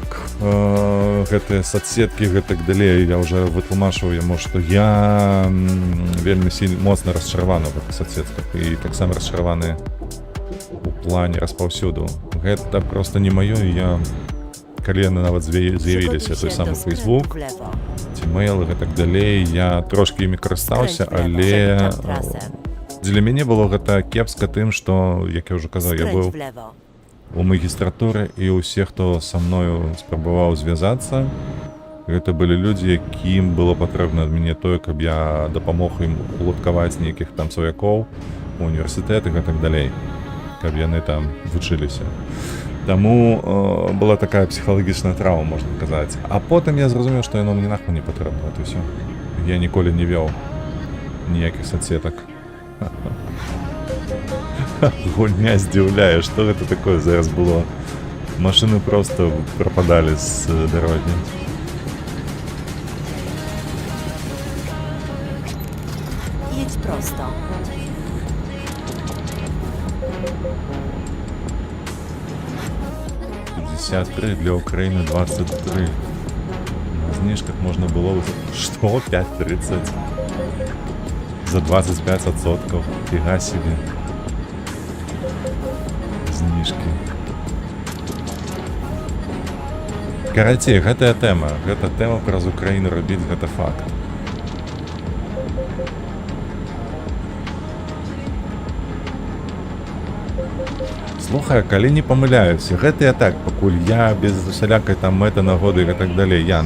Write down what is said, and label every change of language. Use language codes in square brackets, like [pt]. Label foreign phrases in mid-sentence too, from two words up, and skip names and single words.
[be] Гэтыя соцсеткі, гэтак далей. Я ўжо вытлумачваў яму, што я вельмі моцна расчараваны ў гэтых соцсетках. І таксама расчараваны у плане распаўсюду Гэта просто не маё, і я калі яны нават з'явіліся, той самы [pl] Przygotuj się do [be] Facebook, [pl] skrętu w lewo. [be] ці мейл і так далей, я трошкі імі карыстаўся, [pl] Skręć w lewo, [be] але [pl] żeby tam trasę. [be] для мяне было гэта кепска тым, што, як я ўжо казаў, я [pl] Skręć [be] быў [pl] w lewo. [be] у магістратуры, і ўсе, хто са мною спрабаваў звязацца, гэта былі людзі, якім было патрэбна ад мяне тое, каб я дапамог ім уладкаваць нейкіх там сваякоў у універсітэтах і так далей, каб яны там вучыліся. Таму была такая псіхалагічная траўма, можна казаць. А потым я зразумеў, што яно мне нахуй не патрэбна, вот і ўсё. Я ніколі не вёў ніякіх соцсетак. Гульня здзіўляе, што гэта такое зараз было. Машыны просто прападалі з дарогі. [pl] Jedź prosto. [ru] Для Украины 23. На знижках можно было... Что? 5.30? За 25%. Фига себе. [be] Знижки. Карацей, гэтая тэма. Гэта тэма праз Украіну рабіць, гэта факт. Слухай, калі не памыляюся, гэта я так, пакуль я без усялякай там мэты нагоды і так далей, Ян.